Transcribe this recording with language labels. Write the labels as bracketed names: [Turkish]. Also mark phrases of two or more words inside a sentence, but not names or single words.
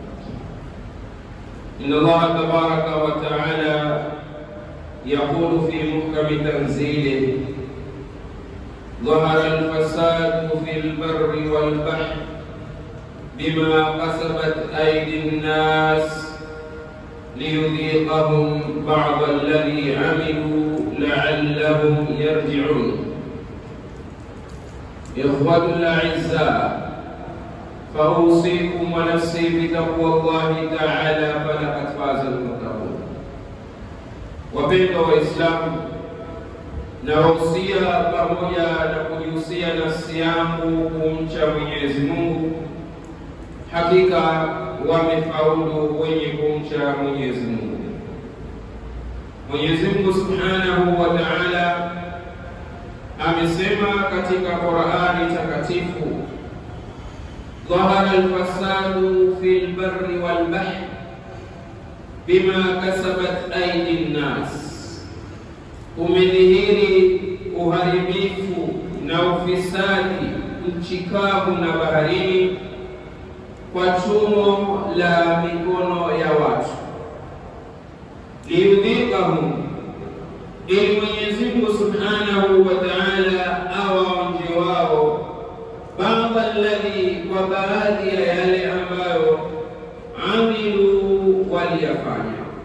[Arabic] إن الله تبارك وتعالى يقول في محكم تنزيله: ظهر الفساد في البر والبحر بما كسبت أيدي الناس ليذيقهم بعض الذي عملوا لعلهم يرجعون. إخوة الأعزاء، فأوصيكم ونفسي بتقوى الله تعالى، فلقد فاز المتقون. [Swahili] Wapendwa Waislamu, nawahusia pamoja na kujihusia nafsi yangu kumcha Mwenyezi Mungu. Hakika wamefaulu wenye kumcha Mwenyezi Mungu. Mwenyezi Mungu [Arabic] سبحانه وتعالى [Swahili] amesema katika Qur'ani takatifu: [Arabic] ظهر الفساد في البر والبحر بما كسبت أيدي الناس. [Swahili] Umedhihiri uharibifu na ufisadi nchi kavu na baharini kwa chumo la mikono ya watu. Liyudhiqahum, ili Mwenyezi Mungu [Arabic] سبحانه وتعالى [Swahili] awaonje wao baadhi alladhi, kwa baadhi ya yale ambayo amilu, waliyafanya.